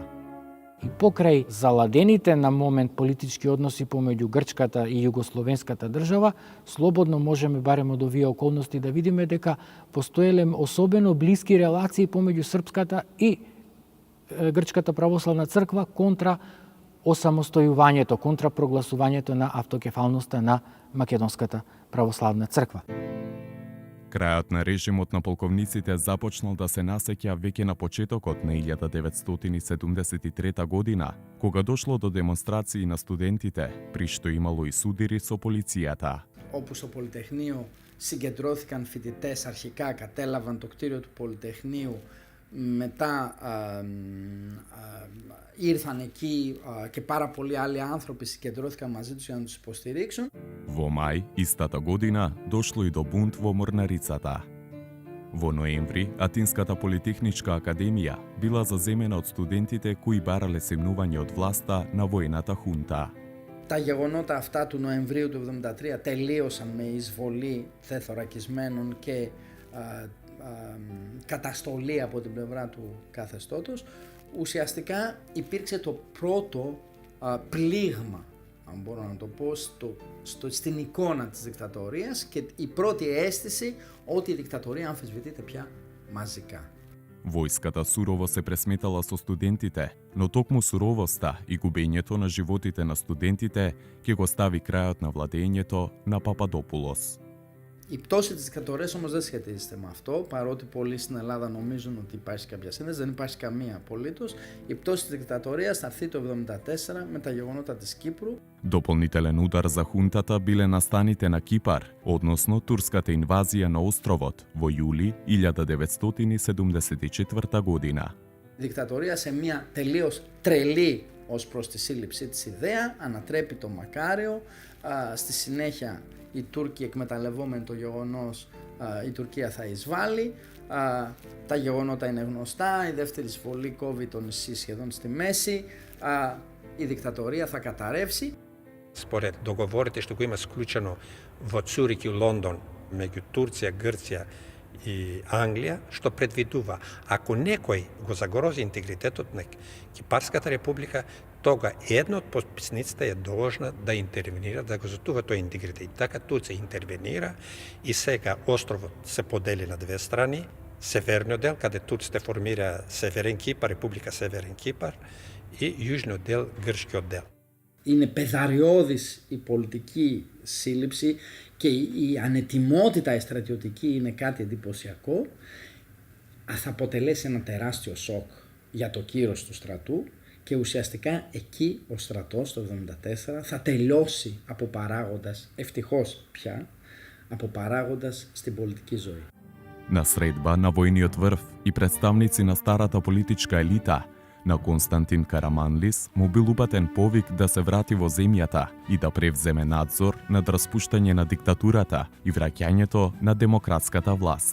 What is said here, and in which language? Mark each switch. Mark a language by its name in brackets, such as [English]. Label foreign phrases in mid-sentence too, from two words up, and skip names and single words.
[Macedonian] И покрај заладените на момент политички односи помеѓу Грчката и Југословенската држава, слободно можеме барем од овие околности да видиме дека постоеле особено блиски релации помеѓу Српската и Грчката православна црква контра осамостојувањето, контра прогласувањето на автокефалноста на Македонската православна црква. Крајот на режимот на полковниците започнал да се насеќа веќе на почетокот на 1973 година, кога дошло до демонстрации на студентите, при што имало и судири со полицијата. [Greek] Όπου στο Πολυτεχνείο συγκεντρώθηκαν φοιτητές, αρχικά κατέλαβαν το κτίριο του Πολυτεχνείου, μετά ήρθαν εκεί και πάρα πολλοί άλλοι άνθρωποι συγκεντρώθηκαν μαζί τους για να τους υποστηρίξουν. [Macedonian] Во мај истата година дошло и до бунт во Морнарицата. Во ноември, Атинската политехничка академија била заземена од студентите кои барале семнување од власта на војната хунта. [Greek] Τα γεγονότα αυτά του Νοεμβρίου του 1973 τελείωσαν με εισβολή θεθωρακισμένων και καταστολή από την πλευρά του καθεστώτος. Ουσιαστικά υπήρξε το πρώτο πλήγμα, αν μπορώ να το πω, στην εικόνα της δικτατορίας και η πρώτη αίσθηση ότι η δικτατορία αμφισβητείται πια μαζικά. [Macedonian] Војската сурово се пресметала со студентите, но токму суровоста и губењето на животите на студентите ќе го стави крајот на владењето на Пападопулос. [Greek] Η πτώση της δικτατορίας όμως δεν σχετίζεται με αυτό, παρότι πολλοί στην Ελλάδα νομίζουν ότι υπάρχει κάποια σύνδεση, δεν υπάρχει καμία απολύτως. Η πτώση της δικτατορίας θα έρθει το 1974 με τα γεγονότα της Κύπρου. [Macedonian] Дополнителен удар за хунтата биле настаните на Кипар, односно турската инвазија на островот во јули 1974 година. [Greek] Η δικτατορία σε μια τελείως τρελή ως προς τη σύλληψή της ιδέα ανατρέπει το Μακάριο. Στη συνέχεια οι Τούρκοι εκμεταλλευόμενοι το γεγονός η Τουρκία θα εισβάλλει. Τα γεγονότα είναι γνωστά, η δεύτερη εισβολή κόβει το νησί σχεδόν στη μέση, η δικτατορία θα καταρρεύσει. [Macedonian] Според договорите што го има склучено во Цурих и Лондон меѓу Турција, Грција и Англија, што предвидува ако некој го загрози интегритетот на Кипарската република, тога една од потписниците е должна да интервенира, да го затува тој интегритет. И така Турција интервенира и сега островот се подели на две страни. Северниот дел, каде турците формира Северен Кипар, Република Северен Кипар, и јужниот дел, Грчкиот дел. [Greek] Είναι πεδαριώδης η πολιτική σύλληψη και η ανετιμότητα η στρατιωτική είναι κάτι εντυπωσιακό. Θα αποτελέσει ένα τεράστιο σοκ για το κύρος του στρατού και ουσιαστικά εκεί ο στρατός το 1974 θα τελειώσει από παράγοντας, ευτυχώς πια, από παράγοντας στην πολιτική ζωή. [Macedonian] На средба на војниот врв и представници на старата политичка елита, на Константин Караманлис му бил упатен повик да се врати во земјата и да превземе надзор над распуштање на диктатурата и враќањето на демократската власт.